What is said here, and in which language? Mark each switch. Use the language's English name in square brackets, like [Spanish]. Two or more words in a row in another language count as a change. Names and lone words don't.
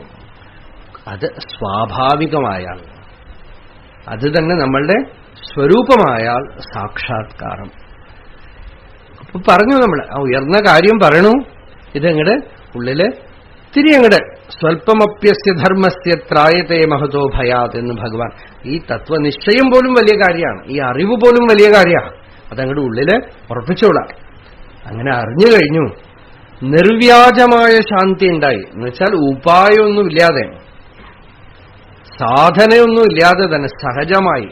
[Malayalam] അത് സ്വാഭാവികമായാൽ, അത് തന്നെ നമ്മളുടെ സ്വരൂപമായാൽ സാക്ഷാത്കാരം. അപ്പൊ പറഞ്ഞു നമ്മൾ ഉയർന്ന കാര്യം പറയണു. ഇതങ്ങട് ഉള്ളില് തിരിയങ്ങട് [Sanskrit] स्वल्पमप्यस्य धर्मस्य त्रायते महतो भयात् [Malayalam] എന്ന് ഭഗവാൻ. ഈ തത്വനിശ്ചയം പോലും വലിയ കാര്യമാണ്, ഈ അറിവ് പോലും വലിയ കാര്യമാണ്. അതങ്ങട് ഉള്ളില് ഉറപ്പിച്ചോളാം. അങ്ങനെ അറിഞ്ഞു കഴിഞ്ഞു, നിർവ്യാജമായ ശാന്തി ഉണ്ടായി. എന്നുവെച്ചാൽ ഉപായമൊന്നുമില്ലാതെ, സാധനയൊന്നുമില്ലാതെ തന്നെ സഹജമായി.